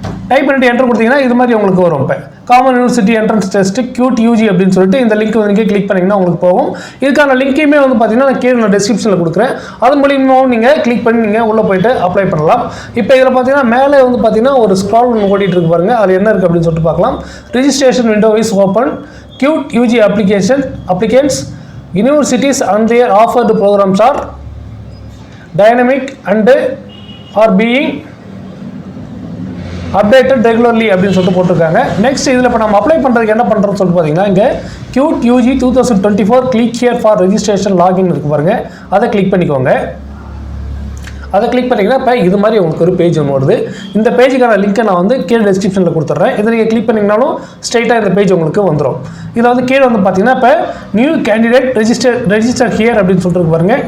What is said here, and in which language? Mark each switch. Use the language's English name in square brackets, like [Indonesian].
[Tamil] Type பண்ணிட்டு enter கொடுத்தீங்கன்னா இது மாதிரி உங்களுக்கு வரும். இப்போ common university entrance test cute UG அப்படின்னு சொல்லிட்டு இந்த லிங்க் வந்து கிளிக் பண்ணிங்கன்னா உங்களுக்கு போகும். இதுக்கான லிங்க்கையுமே வந்து பார்த்தீங்கன்னா நான் கீழே டிஸ்கிரிப்ஷனில் கொடுக்குறேன். அதன் மூலியமாகவும் நீங்கள் கிளிக் பண்ணி நீங்கள் உள்ளே போய்ட்டு அப்ளை பண்ணலாம். இப்போ இதில் பார்த்தீங்கன்னா மேலே வந்து பார்த்தீங்கன்னா ஒரு ஸ்க்ரால் ஓடிட்டு இருக்கு பாருங்கள். அது என்ன இருக்குது அப்படின்னு சொல்லிட்டு பார்க்கலாம். [English] Registration window is open. CUET UG applicants universities and their offered programs are dynamic and are being updated regularly [Tamil] அப்படின்னு சொல்லிட்டு போட்டிருக்காங்க. நெக்ஸ்ட் இதில் இப்போ நம்ம அப்ளை பண்ணுறதுக்கு என்ன பண்ணுறோம்னு சொல்லிட்டு பார்த்தீங்கன்னா, இங்கே cute UG 2024 [English] click here for registration login [Tamil] இருக்கு பாருங்கள். அதை கிளிக் பண்ணிக்கோங்க. அதை கிளிக் பண்ணிங்கன்னா இப்போ இது மாதிரி உங்களுக்கு ஒரு பேஜ் ஒன்று வருது. இந்த பேஜுக்கான லிங்க்கை நான் வந்து கீழே டிஸ்கிரிப்ஷனில் கொடுத்துட்றேன். இதை நீங்கள் கிளிக் பண்ணிங்கனாலும் ஸ்ட்ரைட்டாக இந்த பேஜ் உங்களுக்கு வந்துடும். இதில் வந்து கீழே வந்து பார்த்தீங்கன்னா இப்போ [English] new candidate register here [Tamil] அப்படின்னு சொல்லிட்டு பாருங்கள்.